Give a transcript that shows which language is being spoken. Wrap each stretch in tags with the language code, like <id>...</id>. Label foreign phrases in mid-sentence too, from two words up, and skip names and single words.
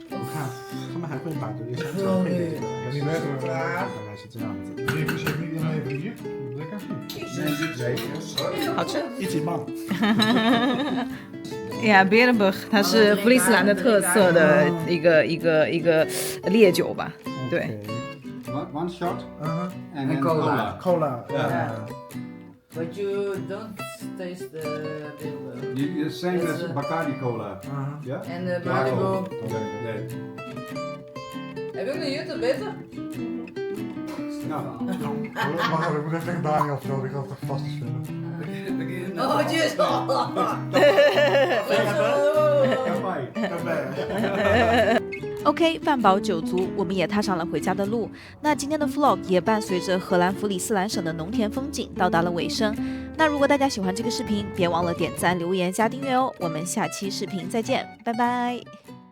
<zh>我看他们还会把这个香肠配在这个，大概是这样子。好吃，一级棒。呀 Berenburg 它是弗里斯兰的特色的一个烈酒吧，对。</zh> <en>One shot and then cola. But you don't taste the The same as Bacardi cola. Yeah. and the Malibu. Yeah.</en> <nl>Heb je ook een Jutta beter? Nou. Wacht, ik moet even tegen Daniel vertellen, ik ga het toch vast eens vinden.</nl> <en>Oh, cheers!</en> <zh>OK， 饭饱酒足，我们也踏上了回家的路。那今天的 vlog 也伴随着荷兰弗里斯兰省的农田风景到达了尾声。那如果大家喜欢这个视频，别忘了点赞、留言、加订阅哦。我们下期视频再见，拜拜。</zh>